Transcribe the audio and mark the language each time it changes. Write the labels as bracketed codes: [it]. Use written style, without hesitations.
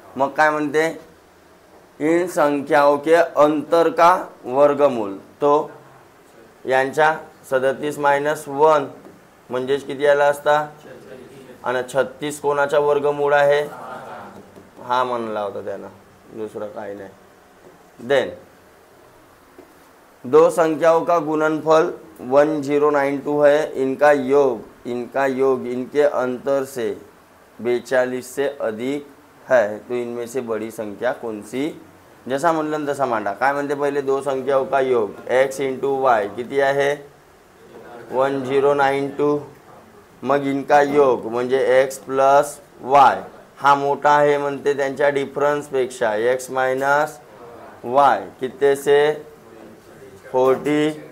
[mr] मग काय म्हणते [hi] इन संख्याओं के अंतर का वर्गमूल [mr] तो यांच्या 37 मायनस 1 म्हणजेच किती आला असता आणि 36 कोणाचा वर्गमूळ आहे हा म्हणला होता त्यानं दूसरा काही नाही. [hi] देन दो संख्याओं का गुणनफल 1092 है इनका योग इनके अंतर से 42 से अधिक है तो इनमें से बड़ी संख्या कौन सी. [mr] जसा म्हणलं तसा मांडा काय म्हणते पहिले [hi] दो संख्याओं का योग [mr] x इंटू वाई किती आहे 1092 मग [hi] इनका योग [mr] म्हणजे x प्लस वाय हा मोठा आहे म्हणते त्यांच्या डिफरन्सपेक्षा एक्स मायनस वाय किती से 42.